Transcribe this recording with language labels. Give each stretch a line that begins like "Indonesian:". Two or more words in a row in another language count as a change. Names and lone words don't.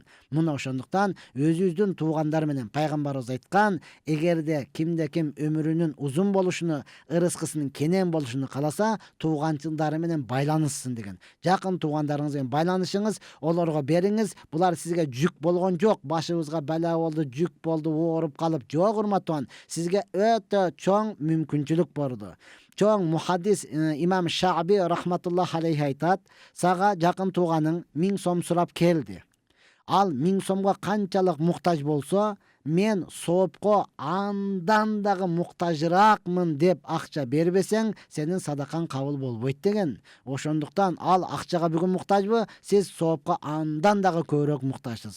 Kyrgyz: Мына ошондуктан өзүбүздүн туугандары менен пайгамбарыбыз айткан, эгерде кимде ким өмүрүнүн узун болушуну, ырыскысынын кенен болушуну кааласа, тууганчылдары менен байланышсын деген. Жакын туугандарыңыз менен байланышыңыз, олорго бериңиз. Булар сизге жүк болгон жок. Башыбызга бала болду, жүк болду, ооруп калып жок, урматтуу тууган. Сизге өтө чоң мүмкүнчүлүк болду. Чоң мухаддис имам Шааби
Arabic: رحمة الله عليه
Kyrgyz: айтат, сага жакын тууганың 1000 сом сурап келди. Ал 1000 сомго канчалык муктаж болсо, мен соопко андан дагы муктажыраакмын деп акча бербесең, сенин садакаң кабыл болбойт деген. Ошондуктан ал акчага бүгүн муктажбы, сиз соопко андан дагы көбүрөөк муктажсыз.